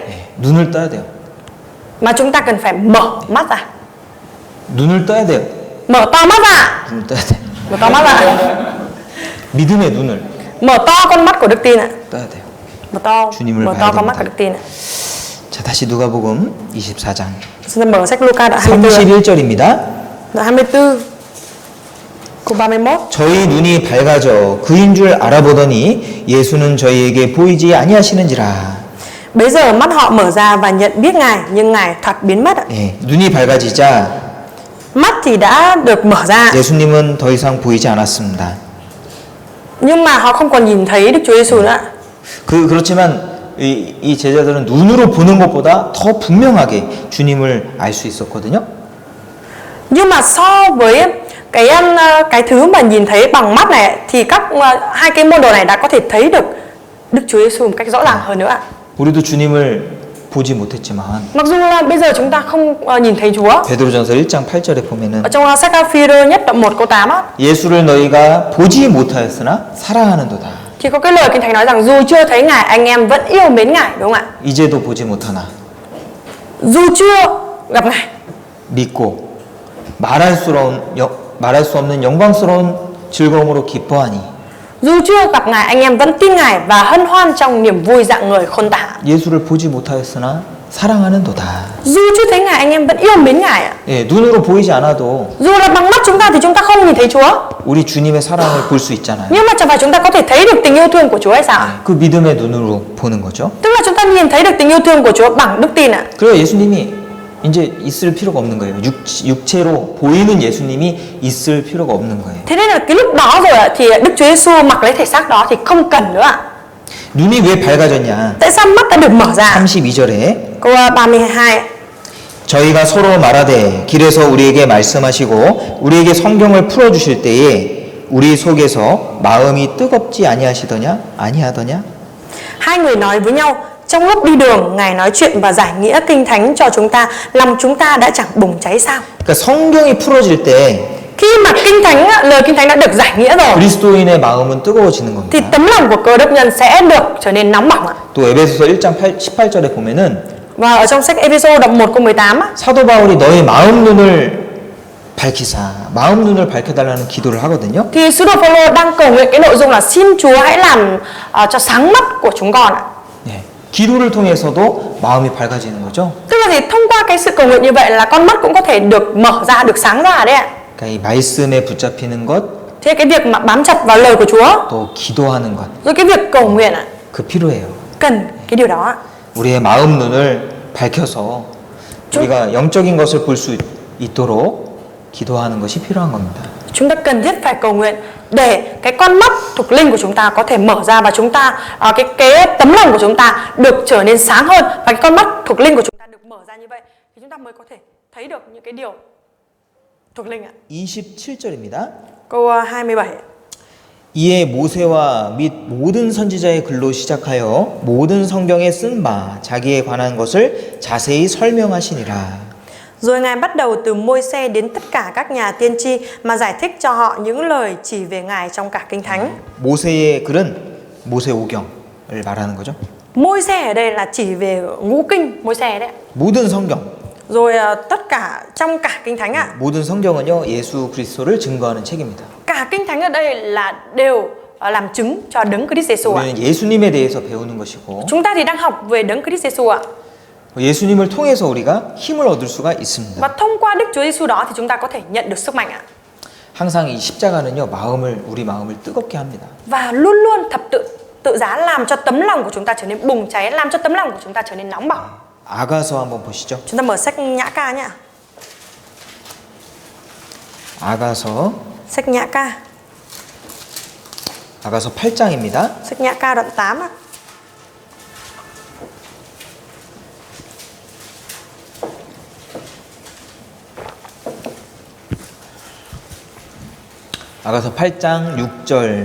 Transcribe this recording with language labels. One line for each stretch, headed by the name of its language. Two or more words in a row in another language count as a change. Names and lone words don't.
Korean: 예, 눈을 떠야 돼요.
Vietnamese: Mà chúng ta cần phải mở mắt ra.
Korean: 눈을 떠야 돼요.
Vietnamese: Mở to mắt ra.
Korean: 눈을 떠야 돼.
Vietnamese: Mở to mắt ra.
Korean: 믿음의 눈을
Vietnamese: Mở to con mắt của đức tin ạ.
Korean: 떠야 돼요.
Vietnamese: Mở to con mắt của đức tin ạ.
Korean: 자, 다시 누가복음 24장
Vietnamese: Chúng ta mở sách Luca đoạn 24.
Korean: 31절입니다.
Vietnamese: Đoạn 24. Câu 31.
Korean: 저희 눈이 밝아져 그인 줄 알아보더니 예수는 저희에게 보이지 아니하시는지라.
Vietnamese: Bấy giờ mắt họ mở ra và nhận biết Ngài, nhưng Ngài thoạt biến mất ạ.
Korean: 예, 눈이 밝아지자
Vietnamese: Mắt thì đã được mở ra,
Korean: 예수님은 더 이상 보이지 않았습니다.
Vietnamese: nhưng mà họ không còn nhìn thấy Đức Chúa Giêsu nữa ạ.
Korean: 그렇지만 이 제자들은 눈으로 보는 것보다 더 분명하게 주님을 알 수 있었거든요.
Vietnamese: Nhưng mà so với cái thứ mà nhìn thấy bằng mắt này thì hai cái môn đồ này đã có thể thấy được Đức Chúa Giêsu một cách rõ ràng hơn nữa ạ.
Korean: 우리도 주님을 보지 못했지만
Vietnamese: Mặc dù là bây giờ chúng ta không nhìn thấy Chúa.
Korean: 베드로전서 1장 8절에 보면은
Vietnamese: Ở trong sách Phi-rơ nhất đoạn 1 câu 8 á,
Korean: 예수를 너희가 보지 못하였으나 사랑하는도다.
Vietnamese: thì có cái lời Kinh Thánh nói rằng dù chưa thấy Ngài, anh em vẫn yêu mến Ngài, đúng không ạ?
Korean: 이제도 보지 못하나
Vietnamese: Dù chưa gặp Ngài,
Korean: 믿고 말할 수 없는 영광스러운 즐거움으로 기뻐하니.
Vietnamese: dù chưa gặp Ngài, anh em vẫn tin Ngài và hân hoan trong niềm vui dạng người khôn tả.
Korean: 예수를 보지 못하였으나 사랑하는도다.
Vietnamese: Dù chưa thấy Ngài, anh em vẫn yêu mến Ngài ạ.
Korean: 예, 눈으로 보이지 않아도
Vietnamese: Dù là bằng mắt chúng ta thì chúng ta không nhìn thấy Chúa,
Korean: 우리 주님의 사랑을 볼 수 있잖아요.
Vietnamese: nhưng mà chẳng phải chúng ta có thể thấy được tình yêu thương của Chúa hay sao?
Korean: 그 믿음의 눈으로 보는 거죠.
Vietnamese: Tức là chúng ta nhìn thấy được tình yêu thương của Chúa bằng đức tin ạ.
Korean: 그래서 예수님이 이제 있을 필요가 없는 거예요. 육체로 보이는 예수님이 있을 필요가 없는 거예요.
Vietnamese: Thế nên là cái lúc đó rồi ạ, thì Đức Chúa Giêsu mặc lấy thể xác đó thì không cần nữa ạ.
Korean: 눈이 왜 밝아졌냐?
Vietnamese: Tại sao mắt đã được mở ra?
Korean: 32절에
Vietnamese: Câu 32.
Korean: 저희가 서로 말하되 길에서 우리에게 말씀하시고 우리에게 성경을 풀어주실 때에 우리 속에서 마음이 뜨겁지 아니하더냐?
Vietnamese: Hai người nói với nhau. Trong lúc đi đường, Ngài nói chuyện và giải nghĩa kinh thánh cho chúng ta. Lòng chúng ta đã chẳng bùng cháy sao?
Korean: 그러니까 성경이 풀어질 때
Vietnamese: Khi mà kinh thánh, lời kinh thánh đã được giải nghĩa rồi,
Korean: 그리스도인의 마음은 뜨거워지는
Vietnamese: thì
Korean: 겁니다.
Vietnamese: tấm lòng của cơ đốc nhân sẽ được trở nên nóng bỏng ạ.
Korean: 또 에베소서 1장 18절에 보면은
Vietnamese: Và ở trong sách Ê-phê-sô đoạn 1 câu 18 á,
Korean: 사도 바울이 너의 마음 눈을 밝히사, 마음 눈을 밝혀달라는 기도를 하거든요.
Vietnamese: thì sứ đồ Phaolô đang cầu nguyện cái nội dung là xin Chúa hãy làm cho sáng mắt của chúng con ạ.
Korean: 네, 기도를 통해서도 마음이 밝아지는 거죠.
Vietnamese: Tức là gì? Thông qua cái sự cầu nguyện như vậy là con mắt cũng có thể được mở ra, được sáng ra đấy ạ.
Korean: 그러니까 이 말씀에 붙잡히는 것,
Vietnamese: Thế cái việc mà bám chặt vào lời của Chúa,
Korean: 또 기도하는 것,
Vietnamese: rồi cái việc cầu nguyện ạ,
Korean: 그 필요해요.
Vietnamese: cần cái điều đó ạ.
Korean: 우리의 마음 눈을 밝혀서 우리가 영적인 것을 볼 수 있도록 기도하는 것이 필요한 겁니다.
Vietnamese: Chúng ta cần thiết phải cầu nguyện để cái con mắt thuộc linh của chúng ta có thể mở ra và chúng ta cái tấm lòng của chúng ta được trở nên sáng hơn, và cái con mắt thuộc linh của chúng ta được mở ra như vậy thì chúng ta mới có thể thấy được những cái điều thuộc linh ạ.
Korean: 27절입니다.
Vietnamese: Câu 27.
Korean: 이에 모세와 및 모든 선지자의 글로 시작하여 모든 성경에 쓴 바 자기에 관한 것을 자세히 설명하시니라.
Vietnamese: Rồi Ngài bắt đầu từ Môi-se đến tất cả các nhà tiên tri mà giải thích cho họ những lời chỉ về Ngài trong cả Kinh Thánh.
Korean: 모세의 글은 모세오경을 말하는 거죠.
Vietnamese: Môi-se ở đây là chỉ về ngũ kinh Môi-se đấy.
Korean: 모든 성경,
Vietnamese: Rồi tất cả trong cả Kinh Thánh ạ.
Korean: 모든 성경은요 예수 그리스도를 증거하는 책입니다.
Vietnamese: Cả Kinh Thánh ở đây là đều làm chứng cho Đấng Christ Jesus ạ.
Korean: 우리는 예수님에 대해서 배우는 것이고
Vietnamese: Chúng ta thì đang học về Đấng Christ Jesus ạ.
Korean: 예수님을 통해서 우리가 힘을 얻을 수가 있습니다.
Vietnamese: Và thông qua Đức Chúa Giêsu đó thì chúng ta có thể nhận được sức mạnh ạ.
Korean: 항상 이 십자가는요 우리 마음을 뜨겁게 합니다.
Vietnamese: Và luôn luôn thập tự giá làm cho tấm lòng của chúng ta trở nên bùng cháy, làm cho tấm lòng của chúng ta trở nên nóng bỏng.
Korean: 아가서 한번 보시죠.
Vietnamese: Chúng ta mở sách Nhã Ca nhé.
Korean: 아가서
Vietnamese: Sách Nhã Ca.
Korean: 8장입니다.
Vietnamese: Sách Nhã Ca đoạn 8 ạ.
Korean: 아가서 8장 6절,